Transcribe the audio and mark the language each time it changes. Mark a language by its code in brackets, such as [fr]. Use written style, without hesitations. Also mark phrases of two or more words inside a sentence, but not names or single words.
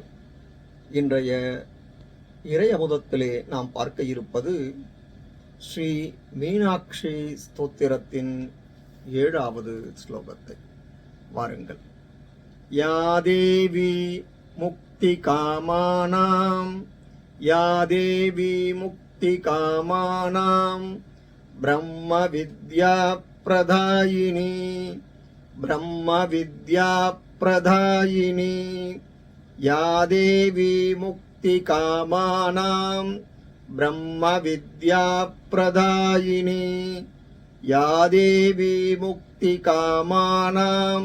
[ta] இன்றைய இறை அமுதத்திலே நாம் பார்க்க இருப்பது ஸ்ரீ மீனாட்சி ஸ்தோத்திரத்தின் 7வது ஸ்லோகத்தை. வாருங்கள். [sa] या देवी मुक्ति कामानां, या देवी मुक्ति कामानां, ब्रह्म विद्या प्रदायिनी, ब्रह्म विद्या प्रदायिनी, या देवी मुक्ति कामानां ब्रह्म विद्या प्रदायिनी, या देवी मुक्ति कामानां